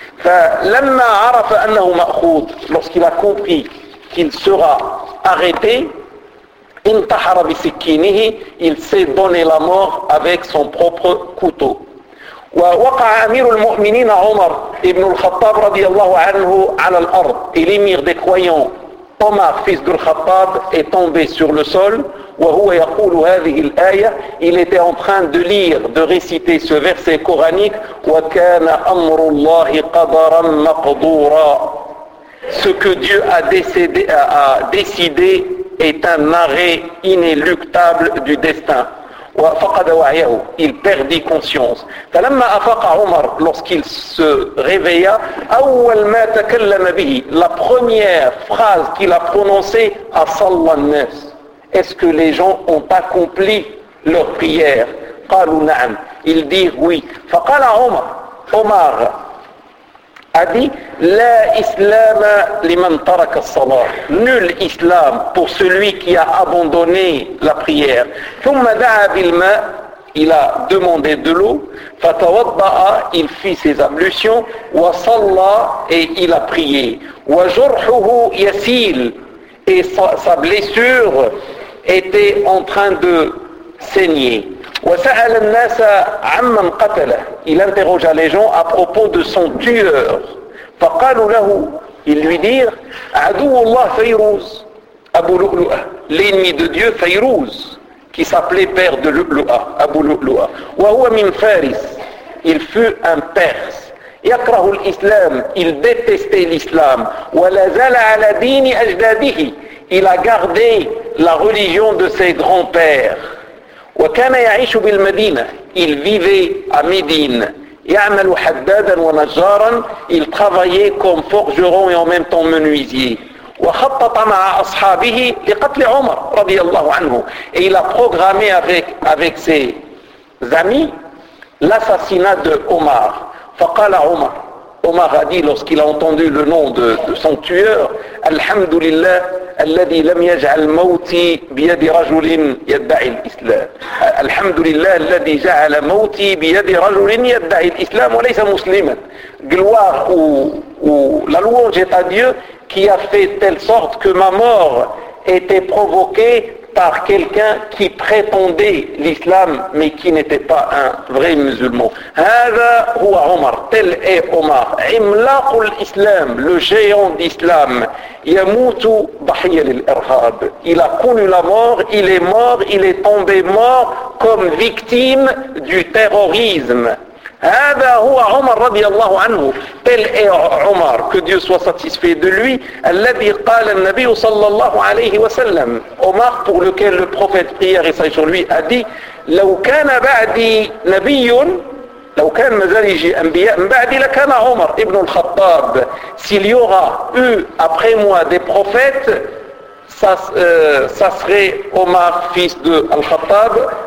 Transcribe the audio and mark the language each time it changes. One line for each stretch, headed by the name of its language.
Arabic: Fa lamma 'arafa annahu ma'khud,
French: lorsqu'il a compris qu'il sera arrêté,
Arabic: intahara bi sikkinihi,
French: il s'est donné la mort avec son propre couteau.
Arabic: ووقع أمير المؤمنين عمر ابن الخطاب رضي الله عنه على الأرض.
French: الأمير des croyants, Omar, fils du Khattab, est tombé sur le sol.
Arabic: وهو يقول هذه الآية.
French: Il était en train de lire, de réciter ce verset coranique.
Arabic: وكان أمر الله قدرا مقدورا.
French: Ce que Dieu a décidé est un arrêt inéluctable du destin.
Arabic: وفقد وعيه.
French: Il perdit conscience.
Arabic: فلما أفاق عمر,
French: lorsqu'il se réveilla,
Arabic: أول ما تكلم به,
French: la première phrase qu'il a prononcée,
Arabic: أصلى الناس.
French: Est-ce que les gens ont accompli leur prière?
Arabic: قالوا نعم.
French: Ils disent oui.
Arabic: فقال عمر,
French: Omar a dit,
Arabic: لا إسلام لمن ترك الصلاة.
French: Nul islam pour celui qui a abandonné la prière.
Arabic: ثم دعا بالماء.
French: Il a demandé de l'eau.
Arabic: فتوضأ.
French: Il fit ses ablutions.
Arabic: وصلى.
French: Et il a prié.
Arabic: وجرحه يسيل.
French: Et sa blessure était en train de saigner.
Arabic: وسأل الناس عمن قتله.
French: Il interrogea les gens à propos de son tueur.
Arabic: فقالوا له,
French: ils lui dirent,
Arabic: عدو الله فيروز, أبو لؤلؤة,
French: l'ennemi de Dieu فيروز, qui s'appelait père de لؤلؤة, أبو لؤلؤة,
Arabic: وهو من فارس,
French: il fut un Perse,
Arabic: يكره الإسلام,
French: il détestait l'islam,
Arabic: ولا زال على دين أجداده,
French: il a gardé la religion de ses grands-pères,
Arabic: وكان يعيش بالمدينة,
French: il vivait à Médine,
Arabic: يعمل حدادا ونجارا,
French: il travaillait comme forgeron et en même temps menuisier.
Arabic: وخطط مع أصحابه لقتل عمر رضي الله عنه.
French: Et il a programmé avec ses amis l'assassinat de Omar.
Arabic: فقال عمر.
French: Omar a dit, lorsqu'il a entendu le nom de son tueur,
Arabic: الحمد لله الذي لم يجعل موتي بيد رجل يدعي الإسلام. الحمد لله الذي جعل موتي بيد رجل يدعي الإسلام وليس مسلما.
French: Gloire ou la louange est à Dieu qui a fait telle sorte que ma mort était provoquée par quelqu'un qui prétendait l'islam mais qui n'était pas un vrai musulman.
Arabic: هذا هو عمر,
French: tel est Omar,
Arabic: عملاق الإسلام,
French: le géant d'islam,
Arabic: يموت ضحية للإرهاب,
French: il a connu la mort, il est mort, il est tombé mort comme victime du terrorisme.
Arabic: هذا هو عمر رضي الله عنه,
French: tel est عمر, que Dieu soit satisfait de lui,
Arabic: الذي قال النبي صلى الله عليه وسلم,
French: عمر, pour lequel le prophète prière et sur lui a dit,
Arabic: لو كان بعدي نبي, لو كان مازال يجي انبياء من بعدي لكان عمر ابن الخطاب,
French: s'il y aura eu après moi des prophètes, ça serait عمر fils de الخطاب.